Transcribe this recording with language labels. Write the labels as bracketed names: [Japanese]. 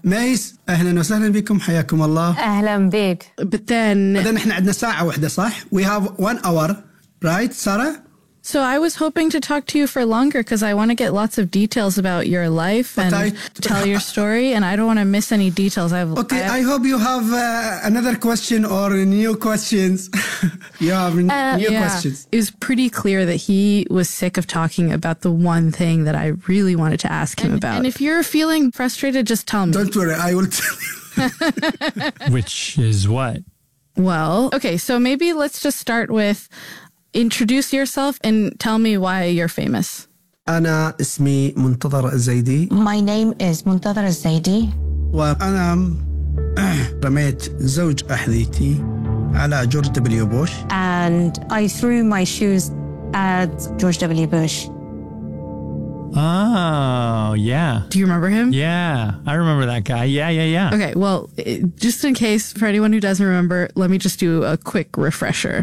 [Arabic] Mays, أهلاً وسهلاً بكم حياكم الله. أهلاً بك. [English] But then... [Arabic] بعدين إحنا عندنا ساعة واحدة صح? [English] We have 1 hour, right, Sara? So I was hoping to talk to you for longer because I want to get lots of details about your life and tell your story. And I don't want to miss any details. I hope you have another question or new questions. questions. It was pretty clear that he was sick of talking about the one thing that I really wanted to ask him about. And if you're feeling frustrated, just tell me. Don't worry, I will tell you. Which is what? Well, okay, so maybe let's just start with... Introduce yourself and tell me why you're famous. [Arabic] أنا اسمي منتظر الزيدي. [English] My name is منتظر الزيدي. [Arabic] وأنا رميت زوج أحذيتي على جورج دبليو بوش. [English] And I threw my shoes at George W. Bush. Oh, yeah. Do you remember him? Yeah, I remember that guy. Yeah. Okay, well, just in case for anyone who doesn't remember, let me just do a quick refresher.